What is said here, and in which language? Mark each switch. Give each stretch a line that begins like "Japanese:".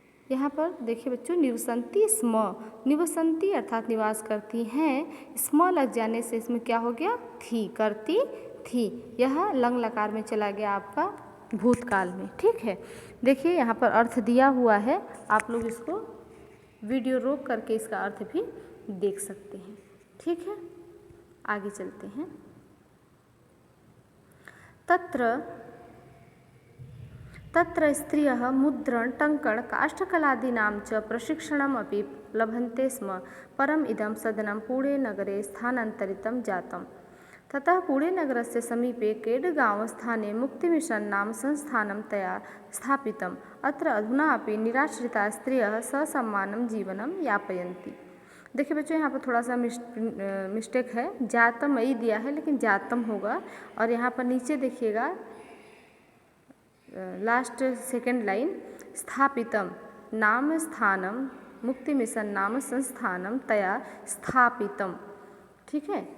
Hindi: यहाँ पर देखिए बच्चों,
Sanskrit: निवसन्ति स्म,
Hindi: निवसन्ति अर्थात निवास करती हैं, स्म लग जाने से इसमें क्या हो गया, थी, करती थी। यह लंग लकार में चला गया आपका भूतकाल में, ठीक है। देखिए यहाँ पर अर्थ दिया हुआ है, आप लोग इसको वीडियो रोक करके इसका अर्थ भी देख सकते हैं, ठीक है। आगे चलते हैं।
Sanskrit: तत्र स्त्रियः मुद्रण, टङ्कण, काष्ठकलादीनां च प्रशिक्षणम् अपि लभन्ते स्म। परम् इदं सदनं पुणे नगरे स्थानान्तरितं जातम्। ततः पुणे नगरस्य समीपे केडगांव स्थाने मुक्तिमिशन नाम संस्थानं तया स्थापितम्। अत्र अधुना अपि निराश्रिताः स्त्रियः ससम्मानं जीवनं यापयन्ति।
Hindi: देखिए बच्चों, यहाँ पर थोड़ा सा मिस्टेक है, जातम ही दिया है लेकिन जातम होगा। और यहाँ पर नीचे देखिएगा लास्ट सेकेंड लाइन,
Sanskrit: स्थापितम नाम स्थानम मुक्ति मिशन नाम संस्थानम तया स्थापितम,
Hindi: ठीक है।